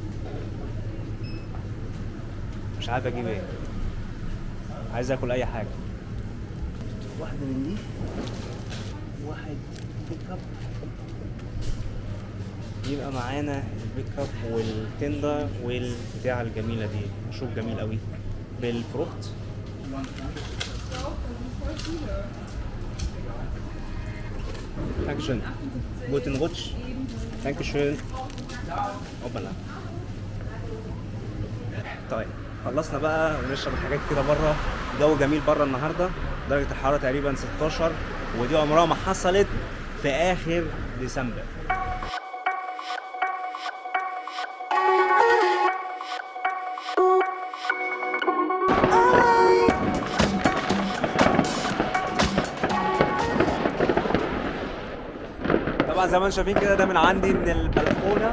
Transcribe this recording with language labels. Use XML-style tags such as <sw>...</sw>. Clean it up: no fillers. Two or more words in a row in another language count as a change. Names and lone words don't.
<ar>مش عارف اجيب ايه، عايز اكل اي حاجه. واحده من دي، واحد بيك اب، يبقى معانا البيك اب والتندر والبتاعه الجميله دي، مشروب جميل قوي بالفروخت.</ar> <de>Dankeschön. Guten Rutsch. Dankeschön. اوبلا.</de> <ar>طيب خلصنا بقى ونشرب الحاجات كده بره. الجو جميل بره النهارده، درجه الحراره تقريبا 16، ودي عمرها ما حصلت في اخر ديسمبر. طبعا زي ما انتم شايفين كده، ده من عندي من البلكونه.</ar>